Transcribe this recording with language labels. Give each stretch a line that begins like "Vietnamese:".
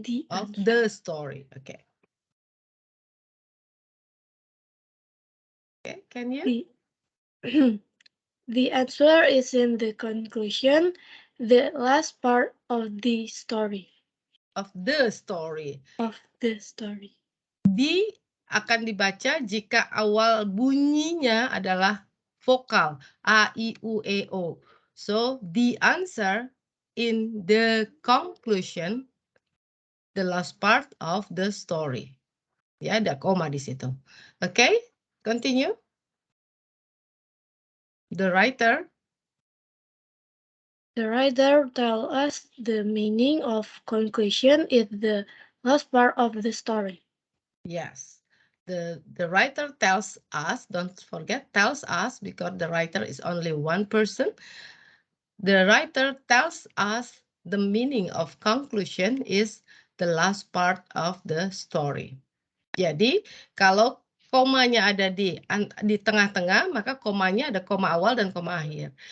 English: of the story. Okay. Okay, can you? The answer is in the conclusion, the last part of the story. Of the story. Of the story.
Indonesian: Di akan dibaca jika awal bunyinya adalah vokal A, I, U, E, O.
English: So the answer in the conclusion, the last part of the story.
Indonesian: Ya, ada koma di situ.
English: Okay, continue. The writer tells us the meaning of conclusion is the last part of the story. Yes. The writer tells us, don't forget, tells us, because the writer is only one person. The writer tells us the meaning of conclusion is the last part of the story.
Indonesian: Jadi, kalau komanya ada di tengah-tengah, maka komanya ada koma awal dan koma akhir.